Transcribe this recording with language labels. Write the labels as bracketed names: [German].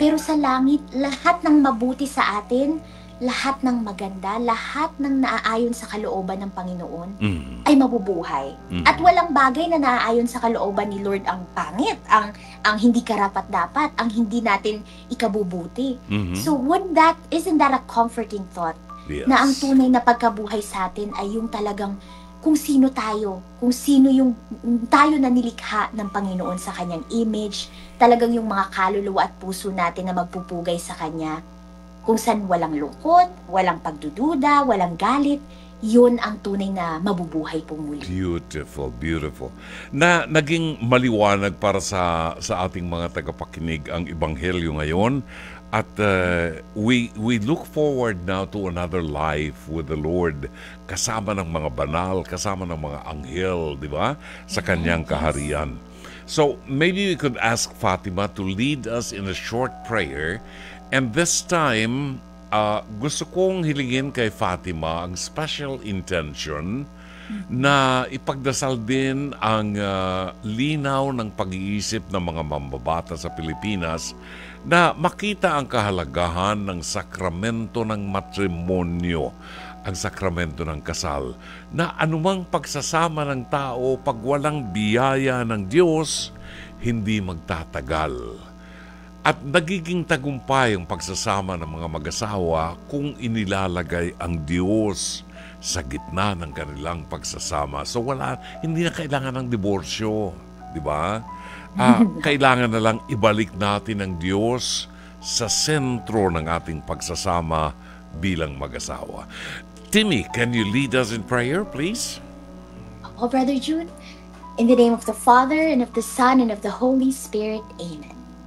[Filipino] Pero sa langit, lahat ng mabuti sa atin, lahat ng maganda, lahat ng naaayon sa kalooban ng Panginoon ay mabubuhay. At walang bagay na naaayon sa kalooban ni Lord ang pangit, ang hindi karapat-dapat, ang hindi natin ikabubuti. [English] So isn't that a comforting thought? Yes. [Filipino] Na ang tunay na pagkabuhay sa atin ay yung talagang kung sino tayo, kung sino yung tayo na nilikha ng Panginoon sa kanyang image, talagang yung mga kaluluwa at puso natin na magpupugay sa kanya, kung saan walang lungkot, walang pagdududa, walang galit, yun ang tunay na mabubuhay po muli. [English] Beautiful, beautiful. [Filipino] Na naging maliwanag para sa ating mga tagapakinig ang Ebanghelyo ngayon. At [English] we look forward now to another life with the Lord, [Filipino] kasama ng mga banal, kasama ng mga anghel, di ba? Sa kanyang kaharian. [English] So maybe we could ask Fatima to lead us in a short prayer. And this time, [Filipino] gusto kong hilingin kay Fatima ang special intention na ipagdasal din ang linaw ng pag-iisip ng mga mambabata sa Pilipinas na makita ang kahalagahan ng sakramento ng matrimonyo, ang sakramento ng kasal, na anumang pagsasama ng tao pag walang biyaya ng Diyos, hindi magtatagal. At nagiging tagumpay ang pagsasama ng mga mag-asawa kung inilalagay ang Diyos sa gitna ng kanilang pagsasama. So hindi na kailangan ng diborsyo, di ba? Kailangan na lang ibalik natin ang Diyos sa sentro ng ating pagsasama bilang mag-asawa. [English] Timmy, can you lead us in prayer, please? Oh, Brother June, in the name of the Father, and of the Son, and of the Holy Spirit, Amen.